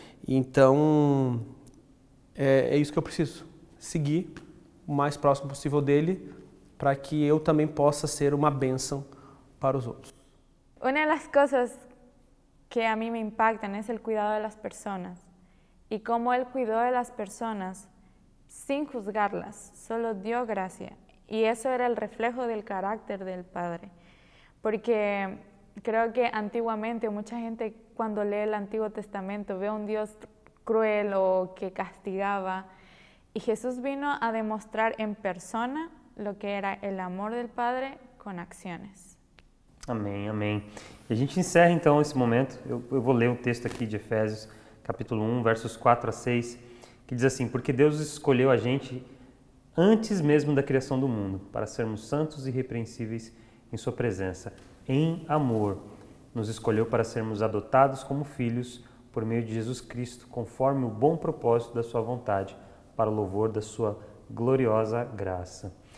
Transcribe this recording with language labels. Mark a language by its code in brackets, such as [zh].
[pt] Então, é isso que eu preciso. Seguir o mais próximo possível dele, para que eu também possa ser uma bênção para os outros. Uma das coisas que [es] a mí me impactan es el cuidado de las personas y cómo Él cuidó de las personas sin juzgarlas, solo dio gracia. Y eso era el reflejo del carácter del Padre. Porque creo que antiguamente mucha gente cuando lee el Antiguo Testamento ve a un Dios cruel o que castigaba. Y Jesús vino a demostrar en persona lo que era el amor del Padre con acciones. [pt] Amém, amém. E a gente encerra então esse momento. Eu vou ler um texto aqui de Efésios, capítulo 1, versos 4 a 6, que diz assim: porque Deus escolheu a gente antes mesmo da criação do mundo, para sermos santos e irrepreensíveis em sua presença. Em amor, nos escolheu para sermos adotados como filhos por meio de Jesus Cristo, conforme o bom propósito da sua vontade, para o louvor da sua gloriosa graça.